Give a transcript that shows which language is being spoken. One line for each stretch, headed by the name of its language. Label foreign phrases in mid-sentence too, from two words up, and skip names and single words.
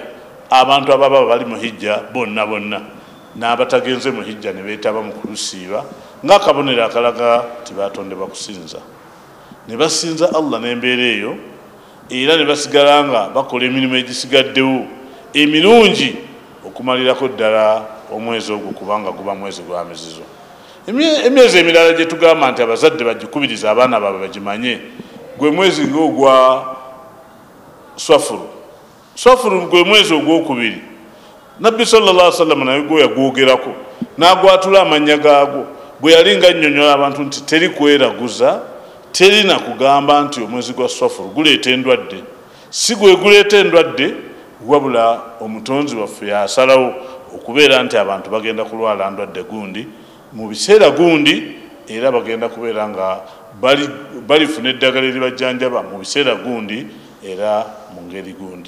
Ganda: Abantu ababa bali mu hijja bonna n'abatagenze mu hijja ne beetaba mu kulusiiba ng'akabonero akalaga nti baatondebwa kusinza, ne basinza Allah n'embeera eyo, era ne basigala nga bakola emirimu egisigaddewo emirungi okumalirako ddala omwezi ogwo kubanga guba mwezi gwa mizizo. Emyezi emirala gye tugamba nti abazadde bagikubiriza abaana baabwe bagimanye gwe mwezi ng'ogwa Swafuru gwe mwezi ogwokubiri. Nabbi
Arabic: صلى الله عليه وسلم
Ganda: naye gwe yagwogerako n'agwatula amannya gaagwo bwe yali nga nnyonnyola abantu nti teri kweraguza, teri na kugamba nti omwezi gwa Swafuru guleeta endwadde. Si gwe guleeta endwadde wabula omutonzi waffe yasalawo okubeera nti abantu bagenda kulwala ndwadde gundi mu biseera gundi, era bagenda kubeera nga balifuna eddagala eribajjanjaba mu biseera gundi era mu ngeri gundi.